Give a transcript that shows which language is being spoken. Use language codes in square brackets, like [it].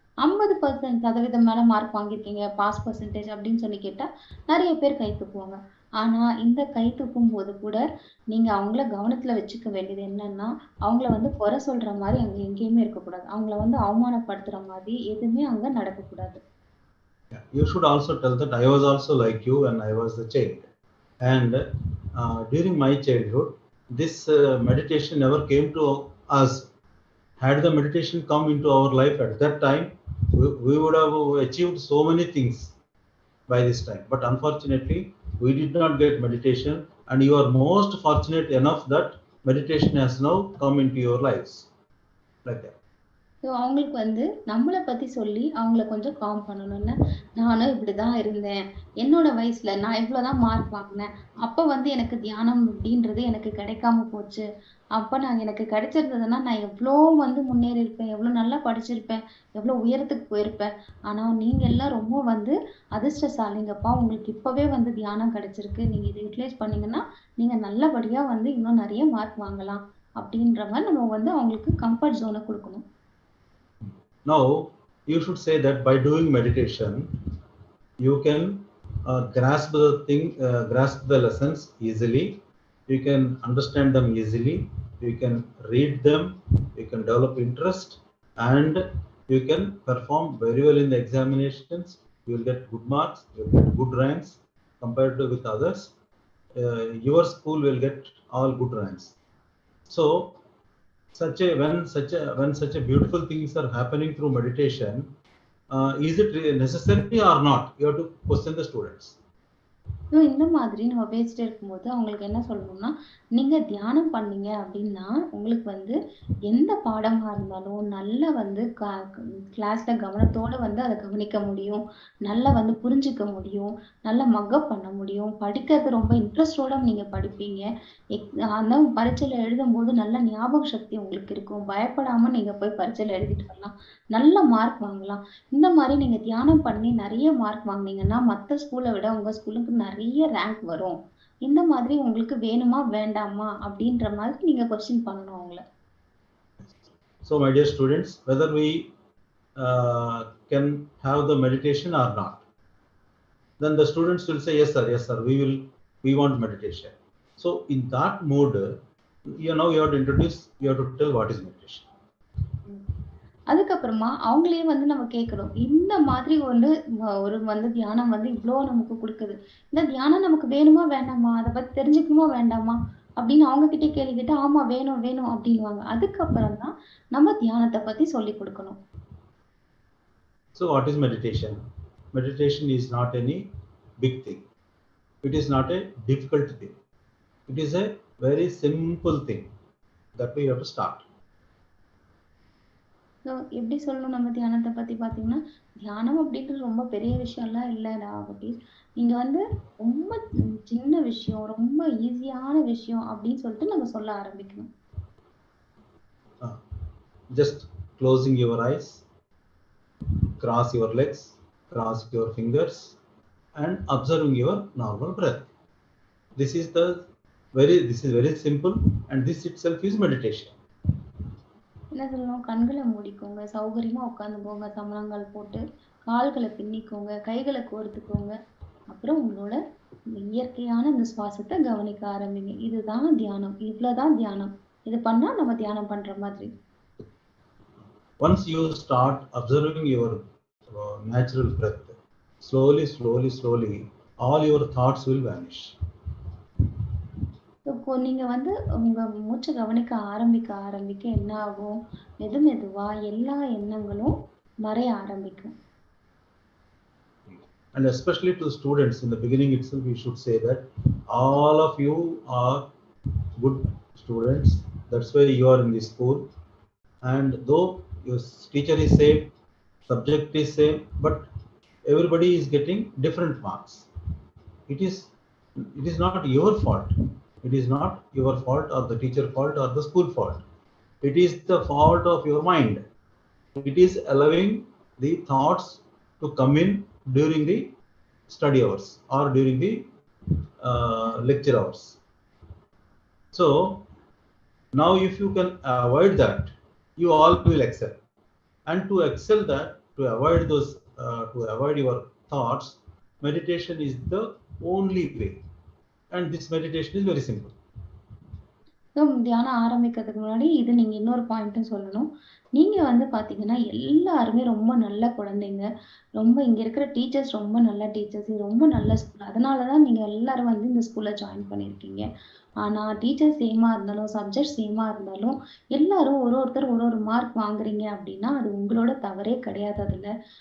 [ta] 50% மேல மார்க் வாங்கியிருக்கீங்க, pass percentage அப்படின்னு சொல்லி கேட்டா, நிறைய பேர் கை தூக்குவாங்க. ஆனா இந்த கை தூக்கும் போது கூட நீங்க அவங்கள கவனத்துல வச்சுக்க வேண்டியது என்னன்னா, அவங்கள வந்து குறை சொல்ற மாரி அங்க எங்கேயுமே இருக்கக்கூடாது. அவங்கள வந்து அவமானப்படுத்துற மாதிரி எதுவுமே அங்க நடக்கக்கூடாது. [en] You should also tell that I was also like you when I was a child, and during my childhood, this meditation never came to us. Had the meditation come into our life at that time, we would have achieved so many things by this time. But unfortunately, we did not get meditation, and you are most fortunate enough that meditation has now come into your lives. Like that. [ta] So அவங்களுக்கு வந்து நம்மளை பத்தி சொல்லி அவங்கள கொஞ்சம் com பண்ணணும்னு, நானும் இப்படிதான் இருந்தேன். என்னோட வயசுல நான் இவ்வளவுதான் மார்க் வாங்கினேன். அப்ப வந்து எனக்கு தியானம் அப்படின்றது எனக்கு கிடைக்காம போச்சு. அப்ப எனக்கு கிடைச்சிருந்ததுன்னா நான் எவ்வளோ வந்து முன்னேறி இருப்பேன், எவ்வளவு நல்லா படிச்சிருப்பேன், எவ்வளவு உயரத்துக்கு போயிருப்பேன். ஆனா நீங்க எல்லாம் ரொம்ப வந்து அதிர்ஷ்டசாலிங்கப்பா. உங்களுக்கு இப்பவே வந்து தியானம் கிடைச்சிருக்கு. நீங்க இதை யூட்டிலைஸ் பண்ணீங்கன்னா நீங்க நல்லபடியா வந்து இன்னும் நிறைய மார்க் வாங்கலாம் அப்படின்ற மாதிரி நம்ம வந்து அவங்களுக்கு கம்ஃபர்ட் ஜோனை கொடுக்கணும். [en] Now, you should say that by doing meditation, you can grasp the lessons easily. You can understand them easily. You can read them. You can develop interest, and you can perform very well in the examinations. You will get good marks. You will get good ranks compared to with others. Your school will get all good ranks. So, when such a beautiful things are happening through meditation, is it really necessary or not? You have to question the students. [ta] இந்த மாதிரி நம்ம பேசிட்டே இருக்கும்போது அவங்களுக்கு என்ன சொல்லணும்னா, நீங்க தியானம் பண்ணீங்க அப்படின்னா உங்களுக்கு வந்து எந்த பாடமா இருந்தாலும் நல்லா வந்து கிளாஸ்ல கவனத்தோட வந்து அதை கவனிக்க முடியும், நல்லா வந்து புரிஞ்சுக்க முடியும், நல்லா மக்கப் பண்ண முடியும், படிக்கிறது ரொம்ப இன்ட்ரெஸ்டோட நீங்க படிப்பீங்க. அந்த பரீட்சையில எழுதும்போது நல்ல ஞாபக சக்தி உங்களுக்கு இருக்கும். பயப்படாம நீங்க போய் பரீட்சையில எழுதிட்டு வரலாம், நல்ல மார்க் வாங்கலாம். இந்த மாதிரி நீங்க தியானம் பண்ணி நிறைய மார்க் வாங்குனீங்கன்னா மத்த ஸ்கூலை விட உங்க ஸ்கூலுக்கு நிறைய ரேங்க் வரும். இந்த மாதிரி உங்களுக்கு வேணுமா வேண்டாமா அப்படின்ற மாதிரி நீங்க கொஸ்டின் பண்ணணும் அவங்கள. [en] So my dear students, whether we can have the meditation or not, then the students will say yes sir, we want meditation. So in that mode, you have to introduce, you have to tell what is meditation. [ta] அதுக்கப்புறமா அவங்களே வந்து நம்ம கேட்கணும், இந்த மாதிரி ஒரு வந்து தியானம் வந்து இவ்வளோ நமக்கு கொடுக்குது, இந்த தியானம் நமக்கு வேணுமா வேண்டாமா, அதை பத்தி தெரிஞ்சுக்கணுமா வேண்டாமா அப்படின்னு அவங்க கிட்டே கேள்வி கேட்டா ஆமா வேணும் வேணும் அப்படின்வாங்க. அதுக்கப்புறம் தான் நம்ம தியானத்தை பத்தி சொல்லி கொடுக்கணும். [en] So what is meditation? Meditation is not any big thing. It is not a difficult thing. It is a very simple thing that we have to start. [ta] So எப்படி சொல்லணும் நம்ம தியானத்தை பத்தி பாத்தீங்கன்னா, தியானம் அப்படின்றது ரொம்ப பெரிய விஷயம்லாம் இல்லடா குட்டீஸ். நீங்க வந்து ரொம்ப சின்ன விஷயம், ரொம்ப ஈஸியான விஷயம் அப்படின்னு சொல்லிட்டு நம்ம சொல்ல ஆரம்பிக்கணும். [en] Just closing your eyes, cross your legs, cross your fingers, and observing your normal breath. This is very simple, and this itself is meditation. [ta] என்ன சொல்லணும், கண்களை மூடிக்கோங்க, சௌகரியமா உட்காந்துக்கோங்க, சமணங்கால் போட்டு கால்களை பின்னிக்கோங்க, கைகளை கோர்த்துக்கோங்க. அப்புறம் உங்களோட இயற்கையான இந்த சுவாசத்தை கவனிக்க ஆரம்பிங்க. இதுதான் தியானம், இவ்வளவுதான் தியானம். இது பண்ணா நம்ம தியானம் பண்ற மாதிரி. [en] Once you start observing your natural breath, slowly, all your thoughts will vanish. [ta] இப்போ நீங்க வந்து உங்க மூச்சை கவனிக்க ஆரம்பிக்க என்ன ஆகும், மெதுவா எல்லா எண்ணங்களும் மறைய ஆரம்பிக்கும். [en] And especially to students, in the beginning itself, we should say that all of you are good students. That's why you are in this school. And though your teacher is same, subject is same, but everybody is getting different marks. It is not your fault. It is not your fault or the teacher fault or the school fault. It is the fault of your mind. It is allowing the thoughts to come in during the study hours or during the lecture hours. So now if you can avoid that, you all will excel. And to excel that, to avoid those, to avoid your thoughts, meditation is the only way. And this meditation is very simple. [ta] தியானம் ஆரம்பிக்கிறதுக்கு முன்னாடி இது நீங்க இன்னொரு பாயிண்ட்டும் சொல்லணும். நீங்க வந்து பாத்தீங்கன்னா எல்லாருமே ரொம்ப நல்ல குழந்தைங்க, ரொம்ப இங்க இருக்கிற டீச்சர்ஸ் ரொம்ப நல்ல டீச்சர்ஸ், இது ரொம்ப நல்ல ஸ்கூல். அதனாலதான் நீங்க எல்லாரும் வந்து இந்த ஸ்கூல்ல ஜாயின் பண்ணிருக்கீங்க. ஆனா டீச்சர்ஸ் சேமா இருந்தாலும், சப்ஜெக்ட் சேமா இருந்தாலும், எல்லாரும் ஒருத்தர் ஒரு மார்க் வாங்குறீங்க அப்படின்னா அது உங்களோட தவறே கிடையாது.